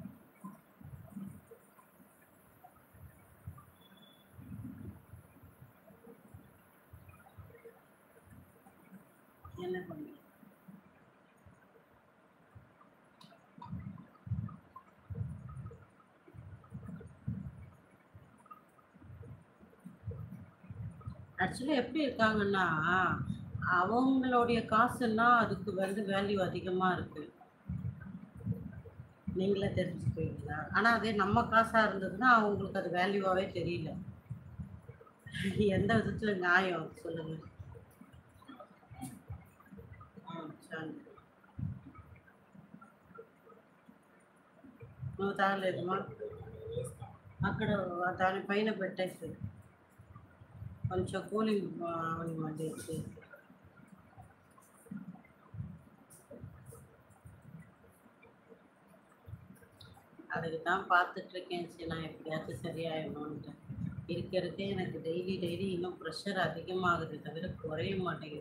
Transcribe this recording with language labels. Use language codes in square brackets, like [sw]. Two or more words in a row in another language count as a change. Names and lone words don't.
[ta] என்ன பண்ண, ஆக்சுவலி எப்படி இருக்காங்கன்னா, அவங்களுடைய காசுன்னா அதுக்கு வந்து வேல்யூ அதிகமாக இருக்கு. நீங்களே தெரிஞ்சுக்குவீங்களா? ஆனால் அதே நம்ம காசாக இருந்ததுன்னா அவங்களுக்கு அது வேல்யூவாகவே தெரியல. எந்த விதத்தில் நியாயம் சொல்லுங்க. [te] సరే. నువ్వు తాగలేదమ్మా? అక్కడ దాని పైన పెట్టేసి కొంచెం కూలింగ్ అవనివ్వండి చేసి. [ta] அதுக்கு தான் பார்த்துட்ருக்கேன். சரி, நான் எப்படியாச்சும் சரியாயிடணுன்ட்டு. இருக்க இருக்க எனக்கு [en] daily daily [ta] இன்னும் ப்ரெஷர் அதிகமாகுது தவிர குறைய மாட்டேங்குது.